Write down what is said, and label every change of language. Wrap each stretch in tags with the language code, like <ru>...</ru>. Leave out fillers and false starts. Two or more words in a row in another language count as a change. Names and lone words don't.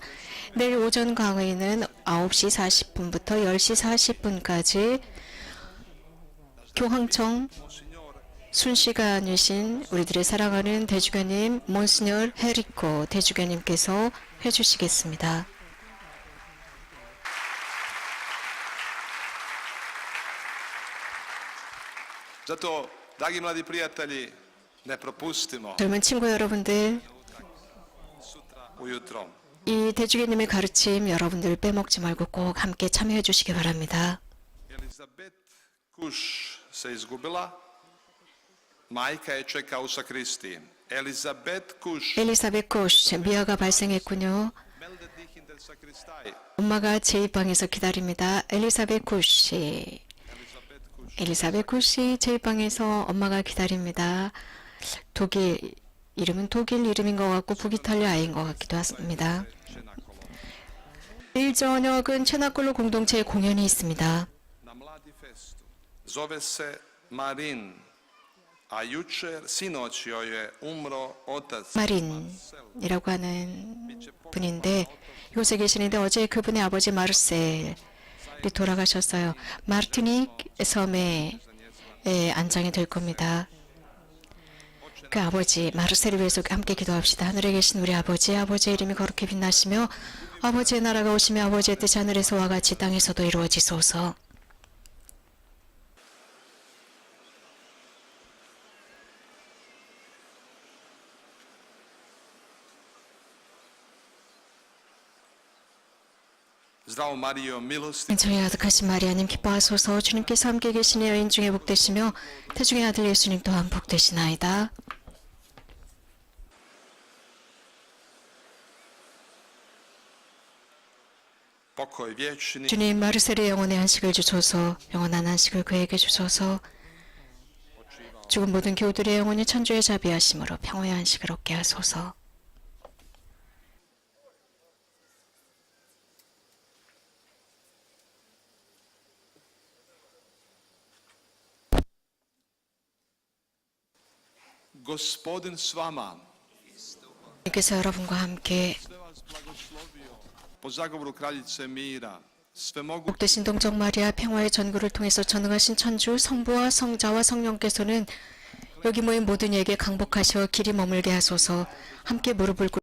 <ko>내일 오전 강의는 9시 40분부터 10시 40분까지 교황청 순시간이신 우리들의 사랑하는 대주교님 몬스녀 헤리코 대주교님께서 해주시겠습니다.</ko> <hr>Zato, dragi mladi prijatelji, ne propustimo</hr> <ko>젊은 친구 여러분들,</ko> <hr>ujutro.</hr> <ko>이 대주교님의 가르침 여러분들 빼먹지 말고 꼭 함께 참여해 주시기 바랍니다.</ko> <hr>Elizabeth Kuš se izgubila, majka je čeka u sakristi. Elizabeth Kuš,</hr> <ko>엘리사벳 코시 미아가 발생했군요.</ko> <de>meldet dich in der Sakristei.</de> <ko>엄마가 제2방에서 기다립니다. 엘리사벳 쿠시. 엘리사벳 쿠시 제2방에서 엄마가 기다립니다. 독일 이름은 독일 이름인 것 같고 북이탈리아 아이인 것 같기도 합니다. 내일 저녁은 체나콜로 공동체의 공연이 있습니다.</ko> <hr>Na mladi festu. Zove se Marin, a jučer, sinoć joj je umro otac.</hr> <ko>마린이라고 하는 분인데 이곳에 계시는데 어제 그분의 아버지 마르셀이 돌아가셨어요. 마르티닉 섬에 안장이 될 겁니다. 그 아버지 마르셀을 위해서 함께 기도합시다. 하늘에 계신 우리 아버지, 아버지의 이름이 거룩히 빛나시며 아버지의 나라가 오시며 아버지의 뜻이 하늘에서와 같이 땅에서도 이루어지소서.</ko> <hr>Zdravo Marijo, milosti.</hr> <ko>저희 아득하신 마리아님 기뻐하소서. 주님께서 함께 계시니 여인 중에 복되시며 태중의 아들 예수님 또한 복되시나이다.</ko> <hr>Pokoj vječni.</hr> <ko>주님 마르셀의 영혼의 안식을 주소서. 영원한 안식을 그에게 주소서. 죽은 모든 교우들의 영혼이 천주의 자비하심으로 평화의 안식을 얻게 하소서.</ko> <hr>Gospodin s vama.</hr> <ko>주님께서 여러분과 함께</ko> <hr>Po zagovoru kraljice mira, svemogu</hr> <ko>복되신 동정 마리아 평화의 전구를 통해서 전능하신 천주 성부와 성자와 성령께서는 여기 모인 모든 이에게 강복하셔 길이 머물게 하소서. 함께 무릎을 꿇</ko>